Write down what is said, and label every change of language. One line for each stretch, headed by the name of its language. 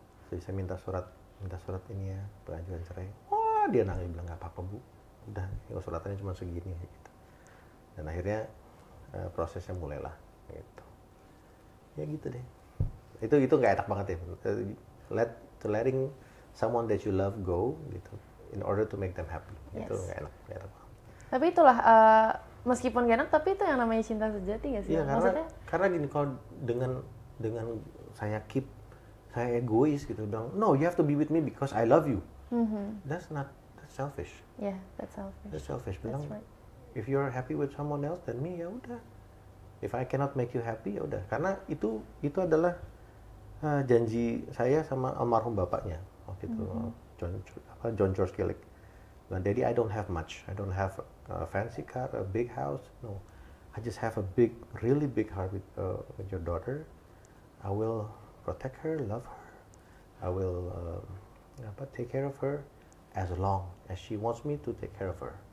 Indonesian: Jadi saya minta surat ini ya, pengajuan cerai. Wah, dia nangis bilang nggak apa-apa Bu, udah suratannya cuma segini gitu. Dan akhirnya prosesnya mulailah gitu. Ya gitu deh. Itu nggak enak banget ya.
English: Letting someone that you love go gitu, in order to make them happy.
Indonesian: Yes. Itu nggak enak banget. Tapi itulah meskipun gak enak, tapi itu yang namanya cinta sejati nggak sih? Iya, karena gini, kalau dengan saya egois gitu, bilang
English: no, you have to be with me because I love you. That's selfish. Yeah, that's selfish. That's selfish. That's
Indonesian: Bilang,
English: right. if you're happy with someone else, then me,
Indonesian: ya udah.
English: If I cannot make you happy,
Indonesian: ya udah. Karena itu adalah janji saya sama almarhum bapaknya waktu itu, John George Kelly. Bilang,
English: Daddy, I don't have much. I don't have a fancy car, a big house. No, I just have a really big heart with your daughter. I will protect her, love her. I will take care of her as long as she wants me to take care of her.